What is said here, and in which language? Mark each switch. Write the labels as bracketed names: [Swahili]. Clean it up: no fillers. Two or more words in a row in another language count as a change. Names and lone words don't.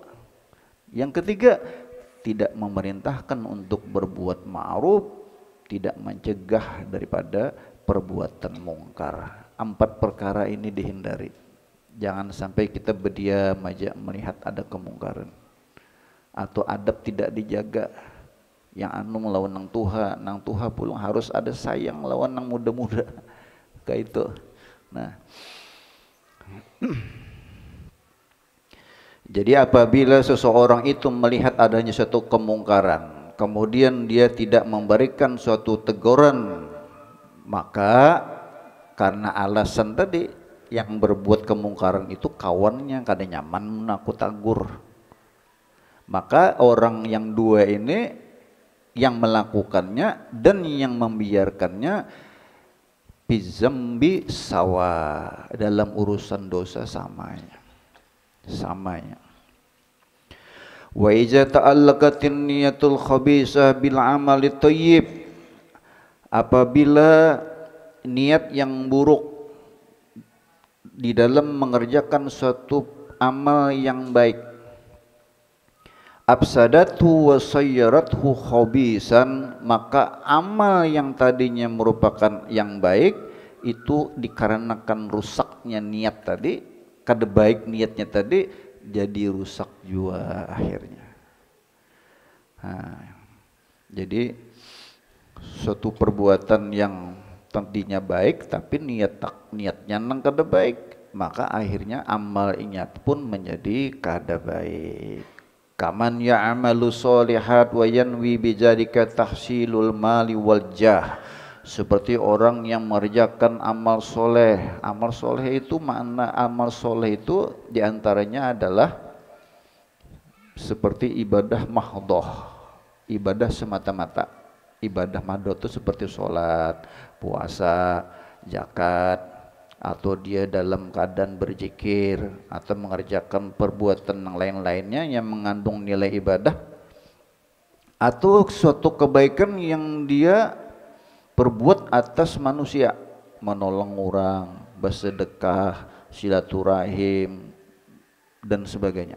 [Indonesian] Yang ketiga, tidak memerintahkan untuk berbuat ma'ruf, tidak mencegah daripada perbuatan mungkar. 4 perkara ini dihindari. Jangan sampai kita berdiam aja melihat ada kemungkaran atau adab tidak dijaga. [Banjar] Yang anu melawan nang tuha pula harus ada sayang lawan nang muda-muda kayak itu. [Indonesian] Nah, jadi apabila seseorang itu melihat adanya suatu kemungkaran, kemudian dia tidak memberikan suatu teguran, maka karena alasan tadi yang berbuat kemungkaran itu [Banjar] kawannya kada nyaman aku tagur. [Indonesian] Maka orang yang dua ini yang melakukannya dan yang membiarkannya [Arabic] بذنب سواء, [Indonesian] dalam urusan dosa samanya. [Arabic] وإذا تعلقت النية الخبيثة بالعمل الطيب, [Indonesian] apabila niat yang buruk di dalam mengerjakan suatu amal yang baik, [Arabic] أفسدته وصيرته خبيثا, [Indonesian] maka amal yang tadinya merupakan yang baik itu dikarenakan rusaknya niat tadi, [Banjar] kada baik [Indonesian] niatnya tadi, jadi rusak juga akhirnya. Jadi suatu perbuatan yang tadinya baik tapi niatnya [Banjar] nang kada baik, [Indonesian] maka akhirnya amal ingat pun menjadi [Banjar] kada baik. [Arabic] كمن يعمل الصالحات وينوي بذلك تحصيل المال والجاه, [Indonesian] seperti orang yang mengerjakan amal soleh. Amal soleh itu makna amal soleh itu diantaranya adalah seperti ibadah mahdhah, ibadah semata-mata. Ibadah mahdhah itu seperti sholat, puasa, zakat, atau dia dalam keadaan berzikir atau mengerjakan perbuatan yang lain-lainnya yang mengandung nilai ibadah, atau suatu kebaikan yang dia perbuat atas manusia, menolong orang, bersedekah, silaturahim dan sebagainya.